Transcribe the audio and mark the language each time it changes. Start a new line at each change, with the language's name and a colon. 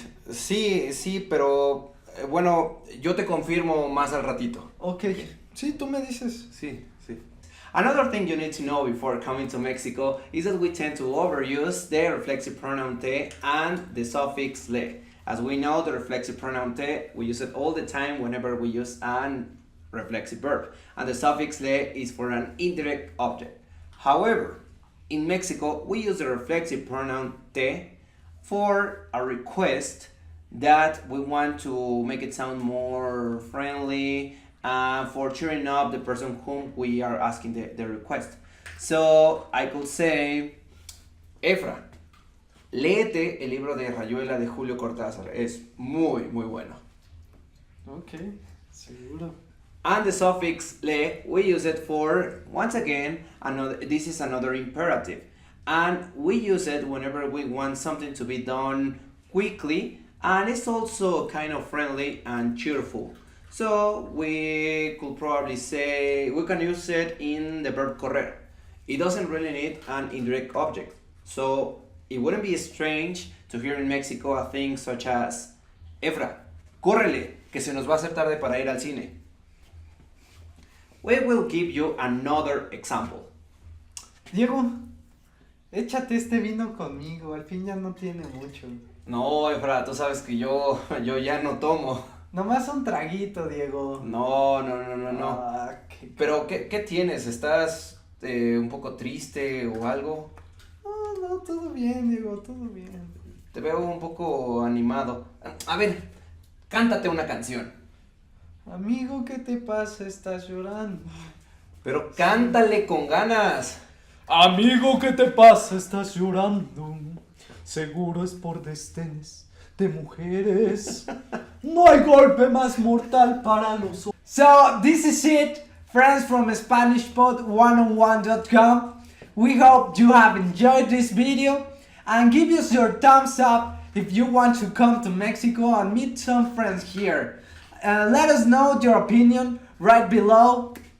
Spanish: Sí, pero bueno, yo te confirmo más al ratito. Ok, sí, tú me dices. Sí.
English: Another thing you need to know before coming to Mexico is that we tend to overuse the reflexive pronoun te and the suffix le. As we know, the reflexive pronoun te, we use it all the time whenever we use an reflexive verb. And the suffix le is for an indirect object. However, in Mexico, we use the reflexive pronoun te for a request that we want to make it sound more friendly, for cheering up the person whom we are asking the request. So I could say, Efra,
Spanish: léete el libro de Rayuela de Julio Cortázar. Es muy, muy bueno. Ok, seguro.
English: And the suffix le, we use it for, once again, this is another imperative. And we use it whenever we want something to be done quickly, and it's also kind of friendly and cheerful. So we could probably say, we can use it in the verb correr. It doesn't really need an indirect object. So it wouldn't be strange to hear in Mexico a thing such as,
Spanish: Efra, córrele, que se nos va a hacer tarde para ir al cine.
English: We will give you another example.
Spanish: Diego, échate este vino conmigo, al fin ya no tiene mucho. No, Efra, tú sabes que yo ya no tomo. Nomás un traguito, Diego. No. Pero, ¿qué tienes? ¿Estás un poco triste o algo? No, todo bien, Diego, todo bien. Te veo un poco animado. A ver, cántate una canción. Amigo, ¿qué te pasa? Estás llorando. Pero cántale con ganas. Amigo, ¿qué te pasa? Estás llorando. Seguro es por desdenes de mujeres. No hay golpe más mortal para los hombres.
English: So, this is it, friends from SpanishPod101.com. We hope you have enjoyed this video and give us your thumbs up if you want to come to Mexico and meet some friends here. Let us know your opinion right below.